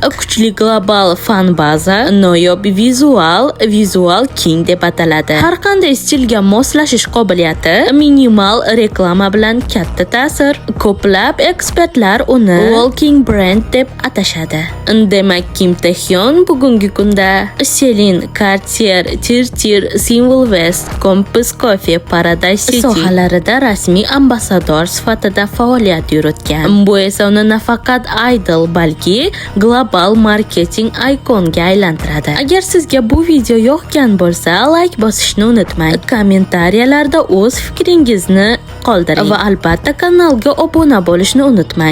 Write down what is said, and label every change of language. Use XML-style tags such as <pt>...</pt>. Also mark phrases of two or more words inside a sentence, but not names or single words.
<uz>Kuchli global fan baza, noyob vizual king deb ataladi. Har qanday stilga moslashish qobiliyati, minimal reklama bilan katta ta'sir. Ko'plab ekspertlar uni</uz> <en>walking brand</en> <uz>deb atashadi. Demak, Kim Taehyung bugungi kunda Celine, Cartier, Tir, Simin West, Compass Coffee, Paradise City sohalarida rasmiy ambasador sifatida faoliyat yuritgan. Bu esa uni nafaqat idol, balki</uz> <en>global marketing</en> <uz>ikonga aylantiradi. Agar sizga bu video yoqgan bo'lsa, like bosishni unutmang. Kommentariyalarda o'z fikringizni qoldiring va albatta kanalga obuna bo'lishni unutmang.</uz>